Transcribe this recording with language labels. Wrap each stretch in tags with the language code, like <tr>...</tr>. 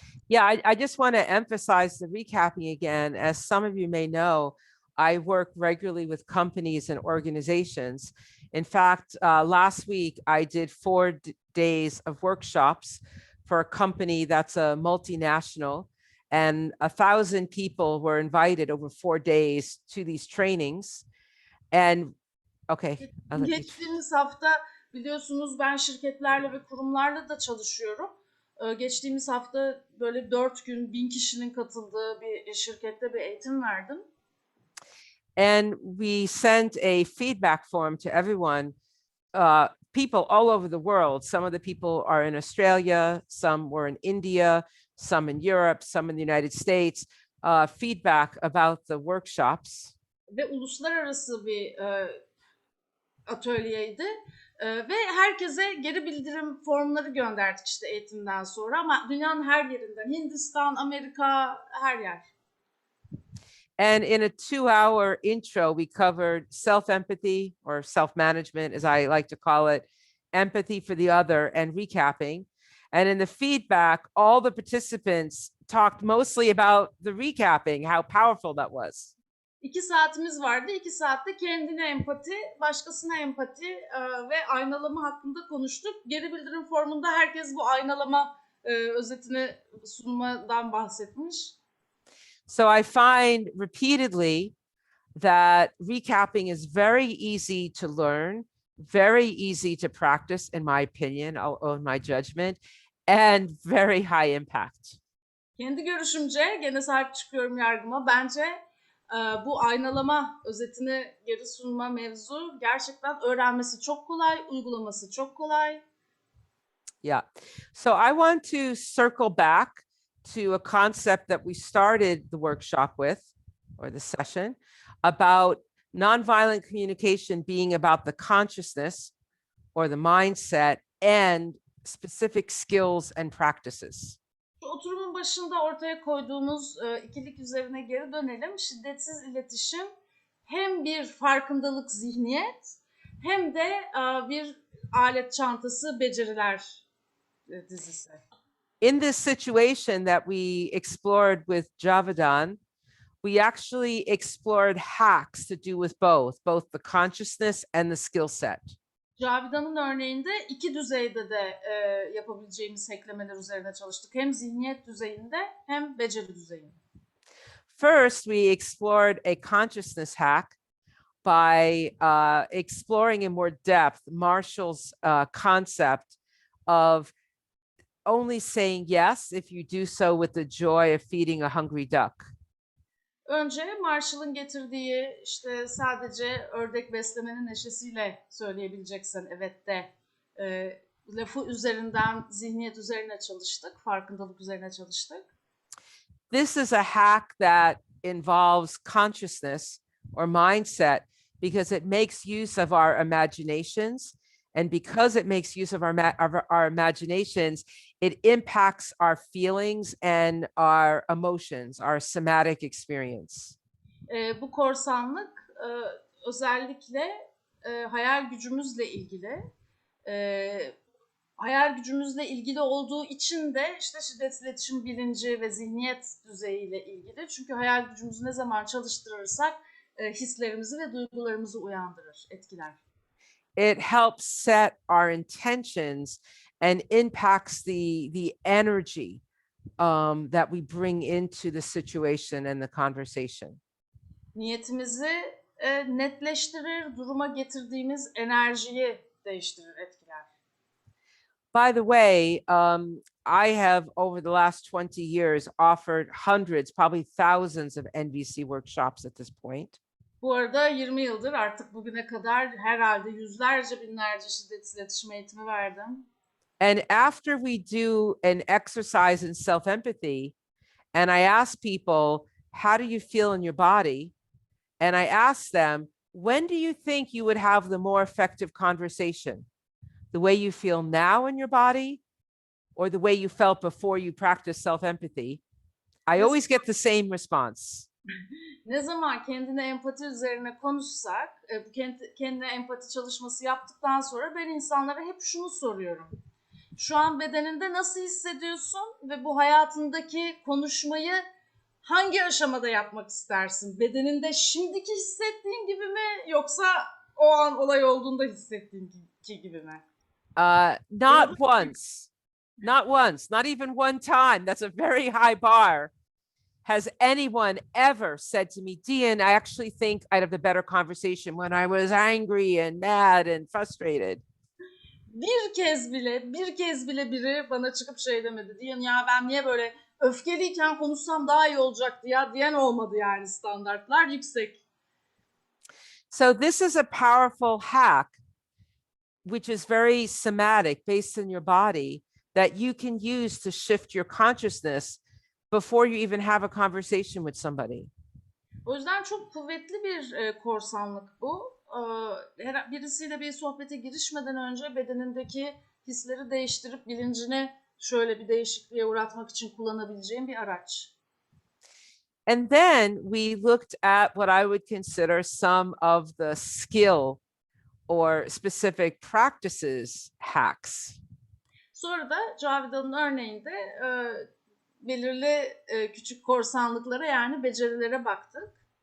<en>Yeah, I just want to emphasize the recapping again. As some of you may know, I work regularly with companies and organizations. In fact, last week I did 4 days of workshops for a company that's a multinational, and 1,000 people were invited over 4 days to these trainings. And okay.</en> <tr>Geçtiğimiz hafta biliyorsunuz ben şirketlerle ve kurumlarla da çalışıyorum. Geçtiğimiz hafta böyle 4 gün 1000 kişinin katıldığı bir şirkette bir eğitim verdim.</tr> <en>And we sent a feedback form to everyone, people all over the world. Some of the people are in Australia, some were in India, some in Europe, some in the United States, feedback about the workshops.</en> <tr>Ve uluslararası bir atölyeydi. Ve herkese geri bildirim formları gönderdik işte eğitimden sonra, ama dünyanın her yerinden, Hindistan, Amerika, her yer.</tr> <en>And in a 2-hour intro, we covered self-empathy, or self-management, as I like to call it, empathy for the other, and recapping. And in the feedback, all the participants talked mostly about the recapping, how powerful that was.</en> <tr>2 saatimiz vardı. 2 saatte kendine empati, başkasına empati ve aynalama hakkında konuştuk. Geri bildirim formunda herkes bu aynalama özetini sunmadan bahsetmiş.</tr> <en>So I find repeatedly that recapping is very easy to learn, very easy to practice, in my opinion, I'll own my judgment, and very high impact.</en> <tr>Kendi görüşümce, gene sahip çıkıyorum yargıma, bence bu aynalama özetini geri sunma mevzu gerçekten öğrenmesi çok kolay, uygulaması çok kolay.</tr> <en>Yeah. So I want to circle back to a concept that we started the workshop with, or the session, about nonviolent communication being about the consciousness or the mindset and specific skills and practices.</en> <tr>Oturumun başında ortaya koyduğumuz ikilik üzerine geri dönelim. Şiddetsiz iletişim hem bir farkındalık, zihniyet, hem de bir alet çantası, beceriler dizisi.</tr> <en>In this situation that we explored with Javadan, we actually explored hacks to do with both the consciousness and the skill set.</en> <tr>Cavidan'ın örneğinde 2 düzeyde de yapabileceğimiz hacklemeler üzerine çalıştık. Hem zihniyet düzeyinde hem beceri düzeyinde.</tr> <en>First, we explored a consciousness hack by exploring in more depth Marshall's concept of only saying yes if you do so with the joy of feeding a hungry duck.</en> <tr>Önce Marshall'ın getirdiği işte sadece ördek beslemenin neşesiyle söyleyebileceksen evet de lafı üzerinden, zihniyet üzerine çalıştık, farkındalık üzerine çalıştık.</tr> <en>This is a hack that involves consciousness or mindset because it makes use of our imaginations. And because it makes use of our imaginations, it impacts our feelings and our emotions, our somatic experience.</en> <tr>Bu korsanlık özellikle hayal gücümüzle ilgili. Hayal gücümüzle ilgili olduğu için de işte şiddetsiz iletişim bilinci ve zihniyet düzeyiyle ilgili. Çünkü hayal gücümüzü ne zaman çalıştırırsak hislerimizi ve duygularımızı uyandırır, etkiler.</tr> <en>It helps set our intentions and impacts the energy that we bring into the situation and the conversation.</en> <tr>Niyetimizi netleştirir, duruma getirdiğimiz enerjiyi değiştirir, etkiler.</tr> <en>By the way, I have over the last 20 years offered hundreds, probably thousands of NVC workshops at this point.</en> <tr>Bu arada 20 yıldır artık bugüne kadar herhalde yüzlerce, binlerce şiddetsiz iletişim eğitimi verdim.</tr> <en>And after we do an exercise in self-empathy, and I ask people, how do you feel in your body? And I ask them, when do you think you would have the more effective conversation? The way you feel now in your body, or the way you felt before you practiced self-empathy? I always get the same response.</en> <tr>Ne zaman kendine empati üzerine konuşsak, kendine empati çalışması yaptıktan sonra ben insanlara hep şunu soruyorum. Şu an bedeninde nasıl hissediyorsun ve bu hayatındaki konuşmayı hangi aşamada yapmak istersin? Bedeninde şimdiki hissettiğin gibi mi, yoksa o an olay olduğunda hissettiğin gibi mi?</tr> <en>Not once, not even one time. That's a very high bar. Has anyone ever said to me, Dian, I actually think I'd have a better conversation when I was angry and mad and frustrated?</en> <tr>bir kez bile biri bana çıkıp şey demedi. Diyen ya ben niye böyle öfkeliyken konuşsam daha iyi olacaktı ya diyen olmadı yani, standartlar yüksek.</tr> <en>So this is a powerful hack, which is very somatic, based in your body, that you can use to shift your consciousness before you even have a conversation with somebody.</en> <tr>O yüzden çok kuvvetli bir korsanlık bu. Birisiyle bir sohbete girişmeden önce bedenindeki hisleri değiştirip bilincini şöyle bir değişikliğe uğratmak için kullanabileceğim bir araç.</tr> <en>And then we looked at what I would consider some of the skill or specific practices hacks.</en> <tr>Sonra da Cavidan'ın örneğinde belirli küçük korsanlıklara, yani becerilere baktık.</tr>